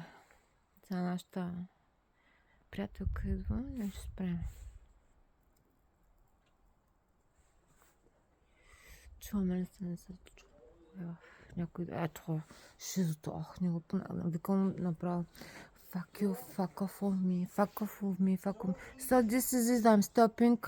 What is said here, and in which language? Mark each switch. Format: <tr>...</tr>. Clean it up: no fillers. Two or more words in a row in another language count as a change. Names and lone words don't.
<bg>Сега нашата приятелка идва и ще спрем. Чуваме ли се, не се чува? Някой... Ето, шизото, не го викам направо.</bg> <en>Fuck you, fuck off of me, fuck off of me, fuck off. So this is it, I'm stopping.</en>